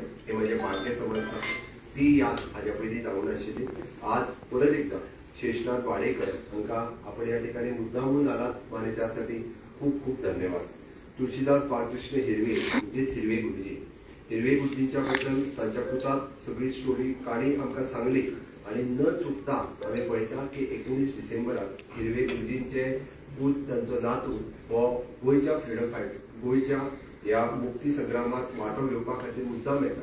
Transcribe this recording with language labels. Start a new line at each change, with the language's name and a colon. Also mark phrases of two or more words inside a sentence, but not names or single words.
Konkani: हे म्हजें भाग्य समजता. ती याद हाज्या पयलीं जावंक नाशिल्ली.
Marathi: आज परत एकदा शेषनाथ वाडेकर हांकां आपण या ठिकाणी मुद्दामून आलात आणि त्यासाठी खूप खूप धन्यवाद. तुळशीदास बाळकृष्ण हिरवे म्हणजेच हिरवे गुरुजी.
Konkani: हिरवे गुरुजींच्या बद्दल तांच्या पुतात सगळी स्टोरी काणी आमकां सांगली आणि न चुकता आमी पळयता की 19 डिसेंबराक हिरवे गुरुजींचे पूत तांचो नातू हो गोंयच्या
English: freedom fighter
Konkani: गोंयच्या ह्या मुक्ती संग्रामात वांटो घेवपा खातीर मुद्दाम येता.